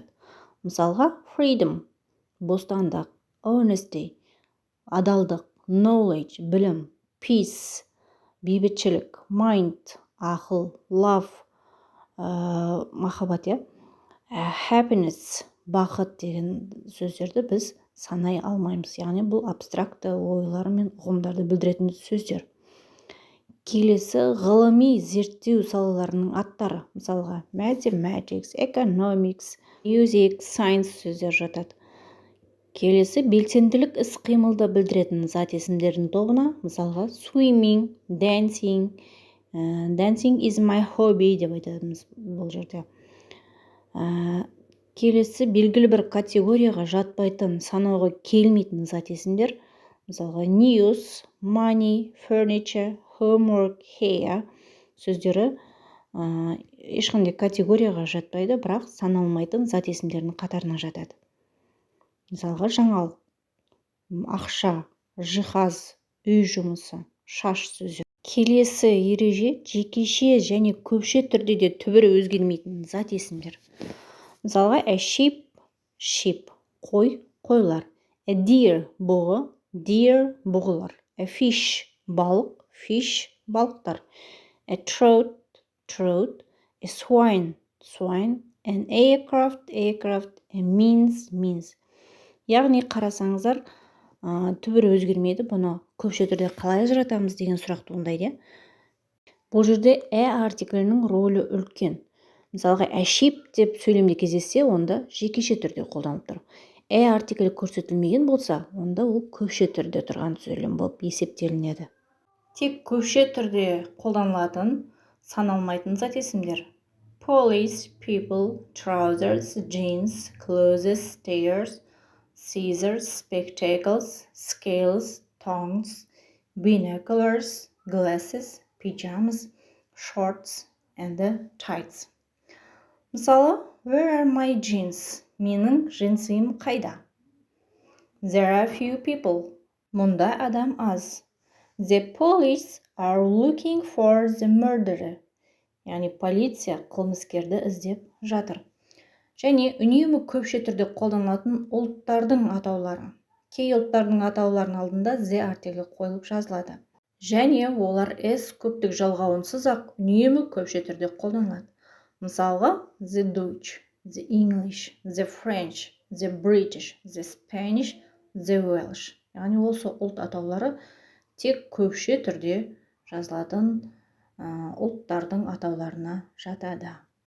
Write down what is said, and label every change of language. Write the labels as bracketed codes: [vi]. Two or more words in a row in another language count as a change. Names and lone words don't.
[kk] Мысалға, freedom, бостандық, honesty, адалдық, knowledge, білім, peace, бейбітшілік, mind, ақыл, love, махаббат, happiness, бақыт деген сөздерді біз санай алмаймыз. Яғни бұл абстракты ойлар мен ұғымдарды білдіретін сөздер. Келесі ғылыми зерттеу салаларының аттары. Мысалға, [en] mathematics, economics, music, science [kk] сөздер жатады. Келесі белсенділік іс-қимылды білдіретін зат есімдердің тобына, мысалға, [en] swimming, dancing, dancing is my hobby [kk] деп айтамыз бұл жерде. Келесі белгілі бір категорияға жатпайтын, санауға келмейтін зат есімдер, мысалға, [en] news, money, furniture, homework, hair [kk] сөздері ешқандай категорияға жатпайды, бірақ саналмайтын зат есімдерінің қатарына жатады. Мысалға, жаңалық, ақша, жиһаз, үй жұмысы, шаш сөзі. Келесі ереже жекеше және көпше түрде де түбірі өзгермейтін зат есімдер. Мысалға, [en] a sheep, sheep, [kk] қой, қойлар. [en] A deer, бұғы, deer, бұғылар. A fish, балық, fish, балықтар. A trout, trout. A swine, swine. An aircraft, aircraft. A means, means. [kk] Яғни қарасаңыздар, түбірі өзгермейді, бұны көпше түрде қалай ажыратамыз деген сұрақ туындайды. Бұл жерде артиклінің рөлі үлкен. Мысалға, [en] a sheep [kk] деп сөйлемде кездессе, онда жекеше түрде қолданып тұр. артиклі көрсетілмеген болса, онда ол көпше түрде тұрған сөйлем болып есептелінеді. Тек көпше түрде қолданылатын саналмайтын зат есімдер: [en] police, people, trousers, jeans, clothes, stairs, scissors, spectacles, scales, tongs, binoculars, glasses, pajamas, shorts, and tights. [kk] Мысалы, [en] where are my jeans? [kk] Менің джинсым қайда? [en] There are few people. [kk] Мұнда адам аз. [en] The police are looking for the murderer. [kk] Яғни полиция қылмыскерді іздеп жатыр. Және үнемі көпше түрде қолданылатын ұлттардың атаулары. Кей ұлттардың атауларының алдында the артиклі қойылып жазылады. Және олар s көптік жалғауынсыз ақ үнемі көпше түрде қолданылады. Мысалға, [en] the Dutch, the English, the French, the British, the Spanish, the Welsh. [kk] Яғни осы ұлт атаулары тек көпше түрде жазылатын ұлттардың атауларына жатады.